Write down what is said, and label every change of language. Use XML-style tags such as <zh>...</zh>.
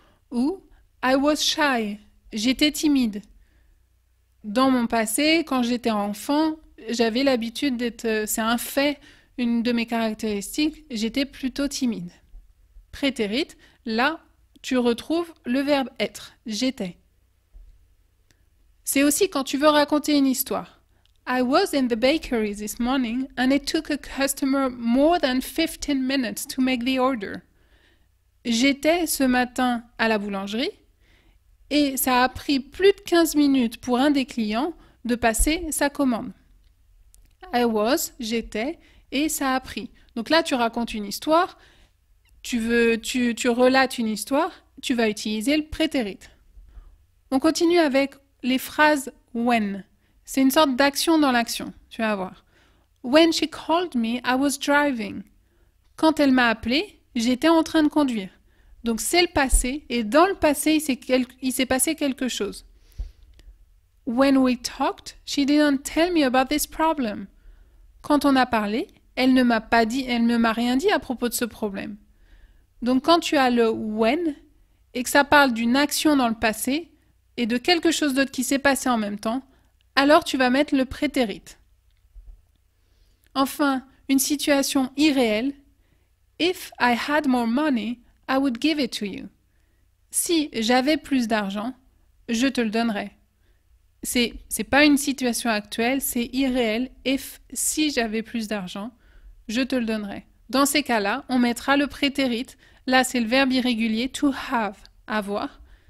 <fr>Ou</fr> <en>I was shy.</en> <fr>J'étais timide. Dans mon passé, quand j'étais enfant, j'avais l'habitude d'être... c'est un fait, une de mes caractéristiques, j'étais plutôt timide. Prétérit, là, tu retrouves le verbe être. J'étais. C'est aussi quand tu veux raconter une histoire.</fr> <en>I was in the bakery this morning and it took a customer more than 15 minutes to make the order.</en> <fr>J'étais ce matin à la boulangerie et ça a pris plus de 15 minutes pour un des clients de passer sa commande. I was, j'étais, et ça a pris. Donc là, tu racontes une histoire, tu relates une histoire, tu vas utiliser le prétérit. On continue avec les phrases when. C'est une sorte d'action dans l'action, tu vas voir.</fr> <en>When she called me, I was driving.</en> <fr>Quand elle m'a appelé, j'étais en train de conduire. Donc c'est le passé, et dans le passé, il s'est passé quelque chose.</fr> <en>When we talked, she didn't tell me about this problem.</en> <fr>Quand on a parlé, elle ne m'a rien dit à propos de ce problème. Donc quand tu as le when, et que ça parle d'une action dans le passé, et de quelque chose d'autre qui s'est passé en même temps, alors tu vas mettre le prétérit. Enfin, une situation irréelle.</fr> <en>If I had more money, I would give it to you.</en> <fr>Si j'avais plus d'argent, je te le donnerais. C'est pas une situation actuelle, c'est irréel. Si j'avais plus d'argent, je te le donnerais. Dans ces cas-là, on mettra le prétérit. Là, c'est le verbe irrégulier to have, avoir.</fr>